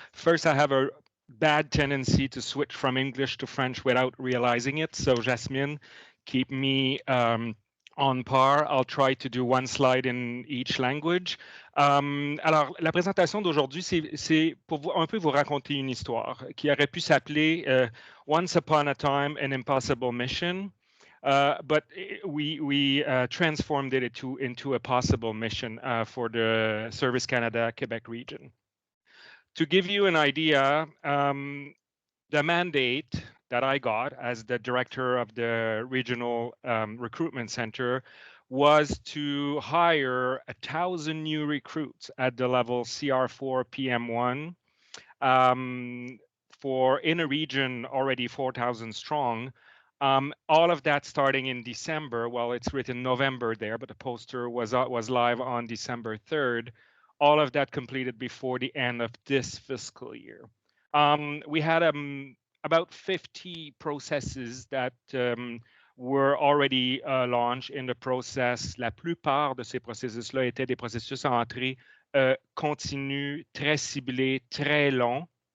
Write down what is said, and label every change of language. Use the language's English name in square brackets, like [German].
[English] First, I have a bad tendency to switch from English to French without realizing it. So, Jasmine, keep me on par. I'll try to do one slide in each language. [French] Alors, la présentation d'aujourd'hui, c'est pour un peu vous raconter une histoire qui aurait pu s'appeler [English] Once Upon a Time, an Impossible Mission. But we transformed it into a possible mission for the Service Canada Quebec region. To give you an idea, the mandate that I got as the director of the regional recruitment center was to hire 1,000 new recruits at the level CR4 PM1 for in a region already 4,000 strong. All of that starting in December. Well, it's written November there, but the poster was live on December 3rd. All of that completed before the end of this fiscal year. We had about 50 processes that were already launched in the process. [French] La plupart de ces processus-là étaient des processus à entrée continue, très ciblés, très longs.